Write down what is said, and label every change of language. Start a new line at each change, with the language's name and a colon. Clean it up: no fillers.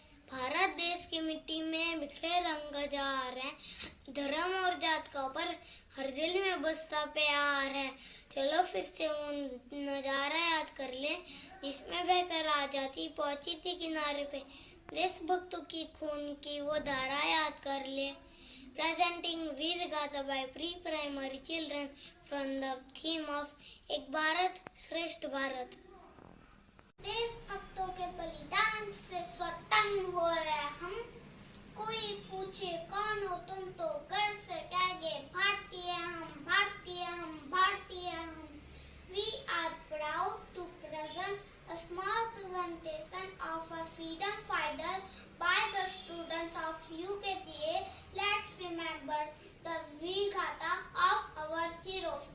Hindi: भारत देश की मिट्टी में बिखरे रंग जार है, धर्म और जात का ऊपर हर दिल में बसता प्यार है। चलो फिर से वो नजारा याद कर ले जिसमें बहकर आजादी पहुंची थी किनारे पे। देशभक्तों की खून की वो धारा याद कर ले।
English: Presenting Veer Gatha by pre-primary children from the theme of Ek Bharat Shreshtha Bharat.
Hindi: देशभक्तों के बलिदान से स्वतंत्र हुए हम, कोई पूछे कौन हो तुम तो गर्व से कहेंगे भारतीय हम, भारतीय हम, भारतीय हम।
English: We are proud to present a small presentation of a freedom fighter by the students of UKGA. Let's remember the Veer Gatha of our heroes.